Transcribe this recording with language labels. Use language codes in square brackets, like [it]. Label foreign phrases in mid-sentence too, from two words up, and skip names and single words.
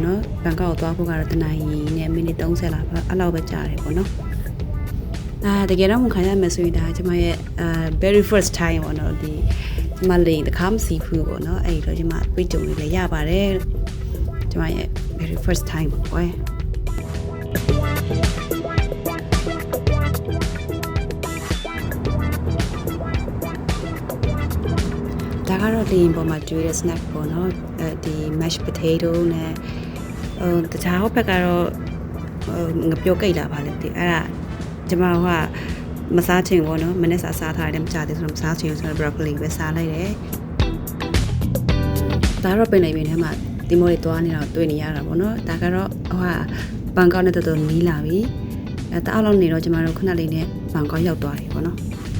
[my] နော်ဘန်ကောက်ကိုသွားဖို့ကတော့တနာရီနဲ့မိနစ်30လောက်အဲ့လောက်ပဲကြာတယ်ပေါ့နော်ဒါတကယ်တော့မခံရမယ်ဆိုရင်ဒါကျွန်မရဲ့ [en] very first time [my] ပေါ့နော်ဒီကျွန်မလိန်တခါမစီဘူးပေါ့နော်အဲ့တော့ကျွန်မပြေးကြုံလေးလည်းရပါတယ်ကျွန်မရဲ့ [en] very first time [my] ပေါ့ကွယ် ဒါကတော့ဒီပေါ်မှာကျွေးတဲ့ snack ပေါ့နော်ဒီ [en] mashed potato [my] နဲ့တခြားဟိုဘက်ကတော့ငပြုတ်ကိတ်လာပါလေဒီအဲ့ဒါကျွန်မကမစားချင်ဘူးနော်မနေ့စားထားတယ်မကြသေးဆိုတော့မစားချင်ဆိုတော့ broccoli ပဲစားလိုက်တယ် ဒါတော့ပင်နေပင်ထဲမှာဒီမိုးတွေသွားနေတာတွေ့နေရတာပေါ့နော်ဒါကတော့ဘန်ကောက်နဲ့တော်တော်နီးလာပြီတအားလောက်နေတော့ကျွန်မတို့ခဏလေးနဲ့ဘန်ကောက်ရောက်သွားပြီပေါ့နော်